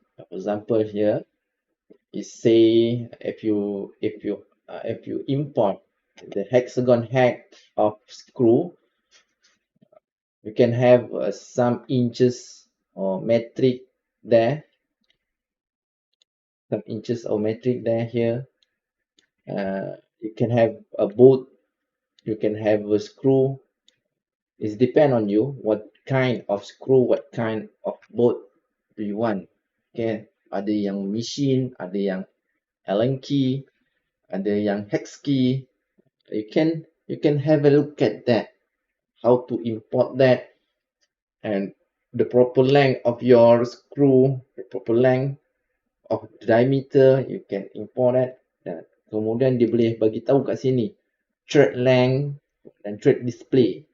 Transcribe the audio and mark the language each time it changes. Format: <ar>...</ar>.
<en>For example, here is say if you import the hexagon head of screw, you can have some inches or metric there, here. You can have a bolt, you can have a screw. It depends on you what kind of screw, what kind of bolt do you want.</en> <ms>Okay, ada yang machine, ada yang Allen key, ada yang hex key.</ms> <en>You can have a look at that, how to import that, and the proper length of your screw, the proper length of diameter, you can import that.</en> <ms>Dan kemudian dia boleh bagi tahu kat sini thread length dan thread display.</ms>